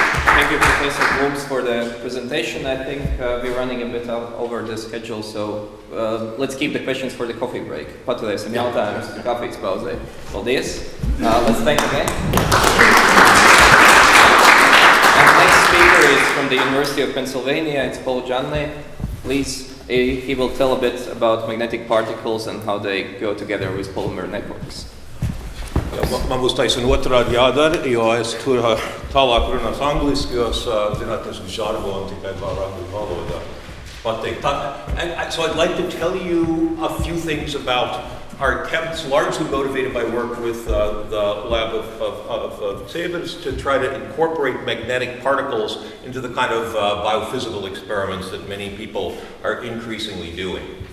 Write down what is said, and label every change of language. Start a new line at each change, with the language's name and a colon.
English: Thank you, Professor Blūms, for the presentation. I think we're running a bit over the schedule, so let's keep the questions for the coffee break.
Latvian: Paturēsim jautājumus kafijas pauzē. Paldies.
English: Let's thank again. And next speaker is from the University of Pennsylvania. It's Paul Janmey. Please, he will tell a bit about magnetic particles and how they go together with polymer networks.
Latvian: Man būs taisn otrādi jādara, jo es tur tālāk runās angliski, jo es zinātnisku žargonu tikai varu angļu valodā pateikt.
English: So I'd like to tell you a few things about our attempts, largely motivated by work with the lab of Cēbers, to try to incorporate magnetic particles into the kind of biophysical experiments that many people are increasingly doing.